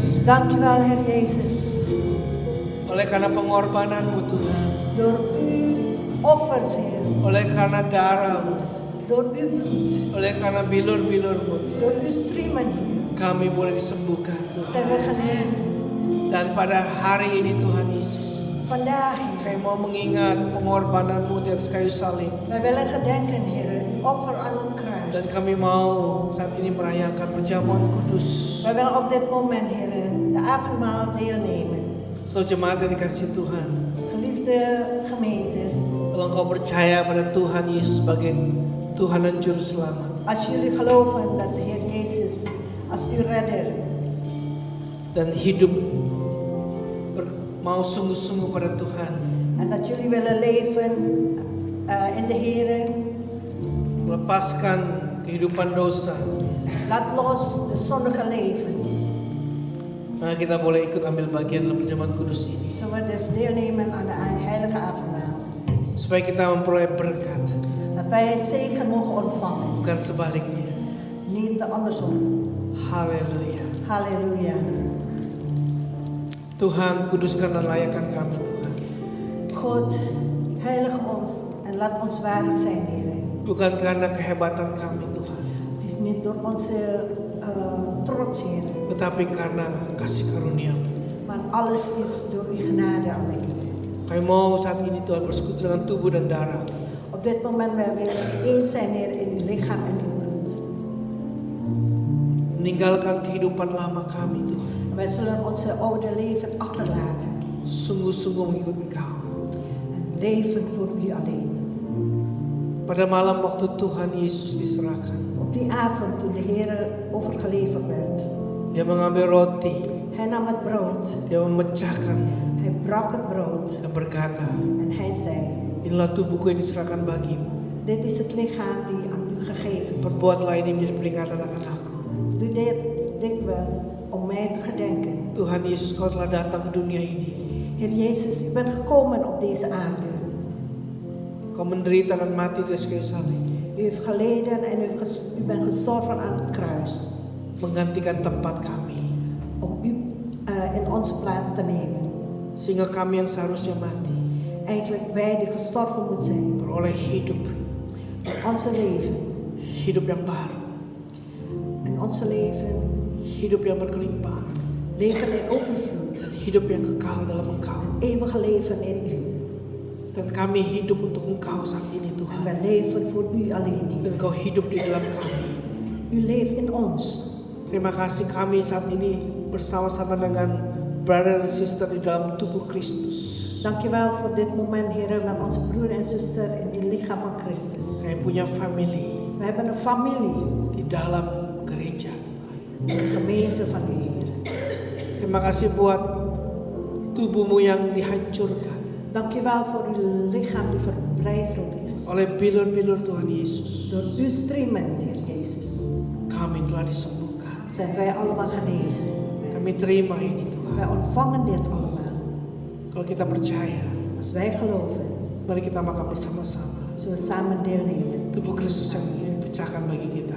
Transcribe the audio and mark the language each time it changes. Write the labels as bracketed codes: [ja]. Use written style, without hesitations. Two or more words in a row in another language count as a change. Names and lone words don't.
[nl] Dankjewel, Heer Jezus. [id] Oleh karena pengorbananmu Tuhan, [nl] Door uw offers, Heer. [id] oleh karena darahmu, [nl] Door uw bloed. [id] oleh karena bilur-bilurmu, [nl] Door uw striemen, Heer. [id] kami boleh disembuhkan [nl] Zijn [id] Tuhan. [nl] we genezen. [id] Dan pada hari ini Tuhan Yesus, [nl] Vandaag, Heer. [id] kami mau mengingat pengorbananmu di atas kayu salib. [nl] Wij willen gedenken, Heer. Uw offer aan het [id] Dan [nl] kruis. [id] kami mau saat ini merayakan perjamuan kudus. [nl] Wij willen op dit moment, Heer, de avondmaal deelnemen. [id] So jemaat yang dikasih Tuhan, [nl] Geliefde gemeentes, [id] kalau engkau percaya pada Tuhan Yesus sebagai Tuhan dan Juru Selamat, [nl] als jullie geloven dat de Heer Jezus als uw redder [id] dan hidup mau sungguh-sungguh pada Tuhan, [nl] en dat jullie willen leven in de Heer, [id] melepaskan kehidupan dosa, [nl] laat los de zondige leven. [id] maka kita boleh ikut ambil bagian dalam perjamuan kudus ini, [nl] Zullen we dus deelnemen aan de heilige avondmaal. [id] supaya kita memperoleh berkat, [nl] Dat wij zegen mogen ontvangen, [id] bukan sebaliknya. [nl] niet andersom. [id] Haleluya. [nl] Halleluja. [id] Tuhan, kuduskan dan layakan kami Tuhan, [nl] God, heilig ons en laat ons waardig zijn, Heer. [id] bukan karena kehebatan kami Tuhan, [nl] Het is niet door onze trots, Heer, [id] tetapi karena kasih karunia-Mu. [nl] maar alles is door uw genade alleen. [id] Kami mau saat ini Tuhan bersekutu dengan tubuh dan darah, [nl] Op dit moment wij willen één zijn, Heer, in uw lichaam en uw bloed. [id] meninggalkan kehidupan lama kami Tuhan, [nl] Wij zullen onze oude leven achterlaten [id] sungguh-sungguh mengikut Engkau. [nl] en leven voor u alleen. [id] Pada malam waktu Tuhan Yesus diserahkan, [nl] Op die avond toen de Heer overgeleverd werd, [id] Dia mengambil roti, [nl] hij nam het brood, [id] Dia memecahkannya [nl] hij brak het brood [id] dan berkata, [nl] en hij zei, [id] inilah tubuhku yang diserahkan bagimu. [nl] dit is het lichaam die aan u gegeven wordt. [id] Perbuatlah ini menjadi peringatan akan aku. [nl] Doe dit dikwijls om mij te gedenken. [id] Tuhan Yesus, Kau telah datang ke dunia ini. [nl] Heer Jezus, u bent gekomen op deze aarde. [id] Kau menderita dan mati di atas kayu salib, [nl] U heeft geleden en u bent gestorven aan het kruis. [id] menggantikan tempat kami, [nl] Om u in onze plaats te nemen. [id] sehingga kami yang seharusnya mati [nl] Eigenlijk wij die gestorven moeten zijn. [id] beroleh hidup, [nl] Onze leven. [id] hidup yang baru, [nl] En onze leven. [id] hidup yang berkelimpahan, [nl] Leven in overvloed. [id] dan hidup yang kekal dalam Engkau. [nl] Eeuwige leven in u. [id] Dan kami hidup untuk Engkau saat ini [nl] En [id] Tuhan. [nl] wij leven voor u alleen, [id] Dan [nl] Heer. [id] Engkau hidup di dalam kami. [nl] U leeft in ons. [id] Terima kasih kami saat ini bersama-sama dengan brother dan sister di dalam tubuh Kristus. [nl] Dankjewel voor dit moment, Heer, met onze broer en zuster in het lichaam van Christus. [id] Saya punya family [nl] We hebben een familie. [id] di dalam gereja Tuhan. [nl] In de gemeente van u, Heer. [id] Terima kasih buat tubuhmu yang dihancurkan [nl] Dankjewel voor uw lichaam die verbrijzeld is. [id] oleh bilur-bilur Tuhan Yesus. [nl] Door uw striemen, Heer Jezus, [id] Kami telah disembuhkan. [nl] zijn wij allemaal genezen. [id] Kami terima ini [nl] Wij [id] Tuhan. [nl] ontvangen dit allemaal. [id] Kalau kita percaya, [nl] Als wij geloven, [id] mari kita makan bersama-sama. [nl] zullen we samen deelnemen. [id] Tubuh Kristus yang dipecahkan bagi kita.